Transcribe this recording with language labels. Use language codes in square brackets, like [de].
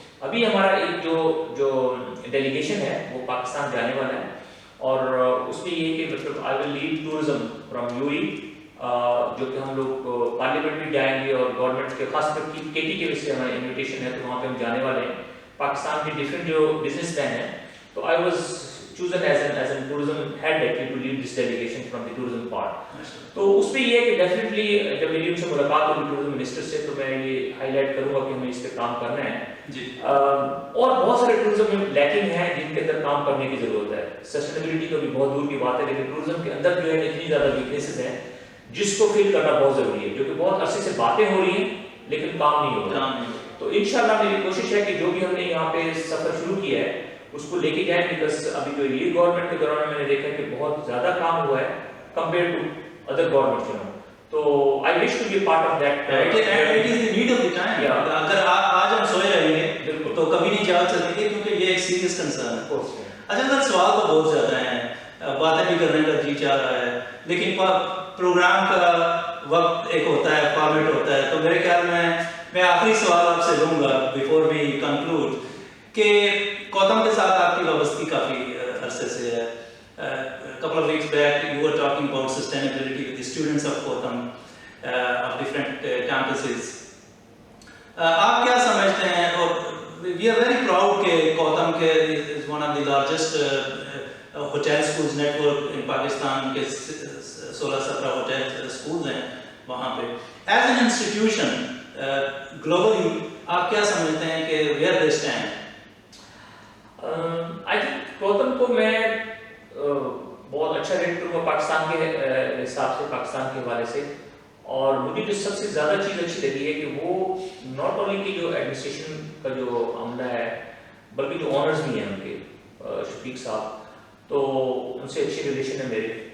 [ur] ابھی ہمارا ایک جو ڈیلیگیشن ہے وہ پاکستان جانے والا ہے, اور اس میں یہ کہ مطلب [en] I will lead tourism from U E, [ur] جو کہ ہم لوگ پارلیمنٹ بھی جائیں گے, اور گورنمنٹ کے خاص کر کے ٹی کے وجہ سے ہمارا انویٹیشن ہے, تو وہاں پہ ہم جانے والے ہیں. پاکستان کے ڈفرینٹ جو بزنس مین ہیں, تو [en] I was chosen as an tourism head actually to lead this delegation from the tourism part. [ur] تو اس میں یہ ہے کہ ڈیفینیٹلی جب میری ان سے ملاقات ہوگی ٹورزم منسٹر سے تو میں یہ ہائی لائٹ کروں گا کہ ہمیں اس پہ کام کرنا ہے جی. اور بہت سارے ٹورزم میں لیکنگ ہیں جن کے اندر کام کرنے کی ضرورت ہے. سسٹینیبلٹی تو بھی بہت دور کی بات ہے لیکن ٹورزم کے اندر جو ہے اتنی زیادہ ویکنیسز ہیں جس کو فل کرنا بہت ضروری ہے جو کہ بہت عرصے سے باتیں ہو رہی ہیں لیکن کام نہیں ہو رہا. تو انشاءاللہ میری کوشش ہے کہ جو بھی ہم نے یہاں پہ سفر شروع کیا ہے اس کو لے کے جائیں بیکاز ابھی جو یہ گورنمنٹ کے دوران میں نے دیکھا کہ بہت زیادہ کام ہوا ہے [en] Compare to other government. تو I wish to be a part of that. It is the need of the time. [ur] اگر آج ہم سوئے رہیں گے تو کبھی نہیں جاگ سکیں گے کیونکہ یہ ایک سیریس کنسرن ہے. اچھا سر سوال تو بہت زیادہ ہیں باتیں بھی کرنے کا جی چاہ رہا ہے لیکن پروگرام کا وقت ایک ہوتا ہے فارمیٹ ہوتا ہے تو میرے خیال میں آخری سوال آپ سے لوں گا [en] before we conclude [ur] کہ کوتم کے ساتھ آپ کی وابستگی کافی عرصے سے ہے. [en] couple of weeks back you were talking about sustainability with the students of Kotam of different campuses. [ur] آپ کیا سمجھتے ہیں اور [en] we are very proud کہ COTHM کے is one of the largest hotel schools network in Pakistan [ur] کے 16-17 [en] hotel schools [ur] ہیں وہاں پہ. [en] As an institution globally [ur] آپ کیا سمجھتے ہیں کہ [en] where they stand? I think [ur] کوتم کو میں بہت اچھا ریٹ کروں گا پاکستان کے حساب سے پاکستان کے حوالے سے. اور مجھے جو سب سے زیادہ چیز اچھی لگی ہے کہ وہ ناٹ اونلی کہ جو ایڈمنسٹریشن کا جو عملہ ہے بلکہ جو آنرز بھی ہیں ان کے شفیق صاحب تو ان سے اچھے ریلیشن ہے میرے.